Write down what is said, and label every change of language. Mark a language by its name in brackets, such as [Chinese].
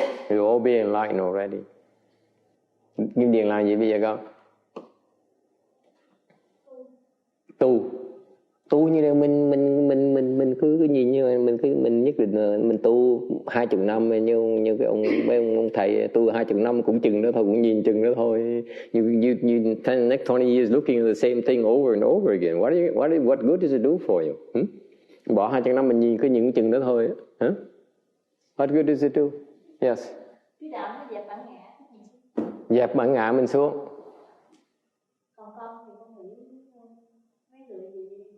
[English] You all be enlightened already. [Vietnamese] Kim Điền làm gì bây giờ con? Tu như là mình cứ nhìn như mình nhất định là mình tu 20 năm như cái ông thầy tu 20 năm cũng chừng đó thôi, cũng nhìn chừng đó thôi. [English] You next 20 years looking at the same thing over and over again. What good does it do for you? [Vietnamese] Bỏ 20 năm mình nhìn cứ những chừng đó thôi. [English] What good does it do? Yes. [Vietnamese] Cái đạo nó dẹp bản ngã. Dẹp bản ngã mình xuống. Còn con thì con nghĩ mấy người gì